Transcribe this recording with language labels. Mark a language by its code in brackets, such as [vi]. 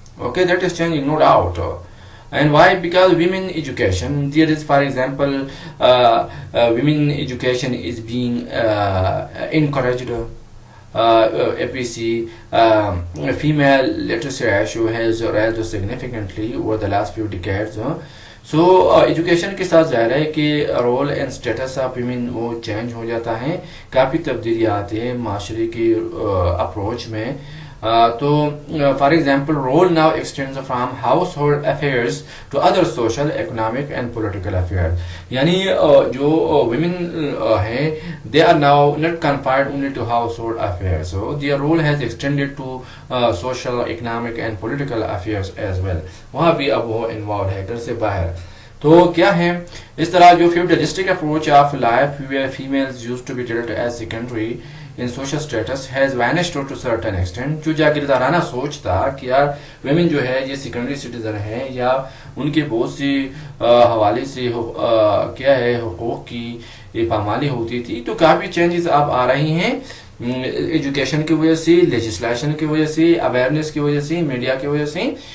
[en] Okay, that is changing, no doubt. And why? Because women education, there is for example women education is being encouraged. If we see female literacy ratio has risen significantly over the last few decades. [ur] So education کے ساتھ ظاہر ہے کہ [en] role and status of women [ur] وہ change ہو جاتا ہے، کافی تبدیلیاں آتی ہیں معاشرے کی اپروچ میں. [en] تو for example role now extends from household affairs to other social, economic and political affairs. [ur] یعنی جو ویمن ہیں [en] They are now not confined only to household affairs, so their role has extended to social, economic and political affairs as well. [ur] وہاں بھی اب وہ involve ہے گھر سے باہر. تو کیا ہے اس طرح جو [en] Feudalistic approach of life where females used to be treated as secondary in social status has vanished to certain extent. [ur] جو جاگیردارانہ سوچ تھا کہ یار ویمن جو ہے یہ سیکنڈری سٹیزن ہے یا ان کے بہت سی حوالے سے کیا ہے حقوق کی پامالی ہوتی تھی، تو کافی چینجز اب آ رہی ہیں ایجوکیشن کی وجہ سے، لیجسلیشن کی وجہ سے، اویئرنیس کی وجہ سے، میڈیا کی وجہ سے.